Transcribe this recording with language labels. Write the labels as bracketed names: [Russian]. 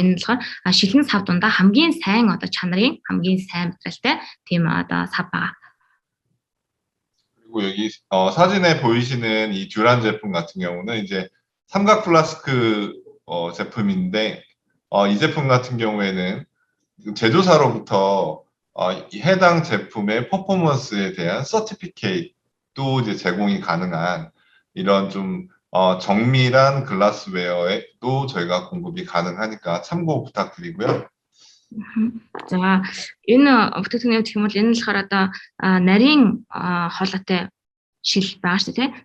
[Mongolian] Энэ нь болохоор шилэн сав дундаа хамгийн сайн одоо чанарын хамгийн сайн материалтай тийм одоо сав байгаа. [Korean] 그리고 여기 사진에 보이시는 이 듀란 제품 같은 경우는 이제 삼각 플라스크 제품인데 이 제품 같은 경우에는 제조사로부터 이 해당 제품의 퍼포먼스에 대한 서티피케이트도 이제 제공이 가능한 이런 좀 정밀한 글라스웨어에도 저희가 공급이 가능하니까 참고 부탁드리고요. [Mongolian] За энэ бүтээгдэхүүний гэх юм бол энэ нь болохоор одоо нарийн хоолойтой шил байгаа шүү дээ.